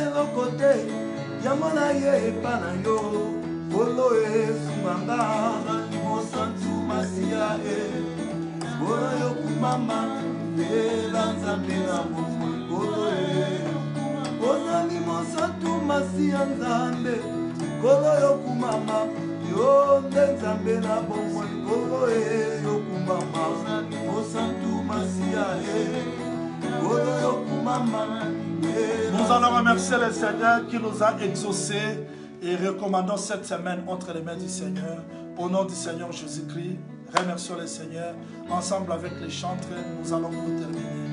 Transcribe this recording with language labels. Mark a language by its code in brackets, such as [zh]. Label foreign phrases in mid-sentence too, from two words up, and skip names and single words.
[ln] eloko te yango na ye epa na yo Kolo esunganga mosantu Masia Kolo yokumama Zela nzambe na bomoi Kolo ozali mosantu Masia nzambe Kolo yokumama yo nde nzambe na bomoi Kolo yokumama mosantu Masia [fr] Nous allons remercier le Seigneur qui nous a exaucés et recommandons cette semaine entre les mains du Seigneur. Au nom du Seigneur Jésus-Christ, remercions le Seigneur. Ensemble avec les chantres, nous allons nous terminer.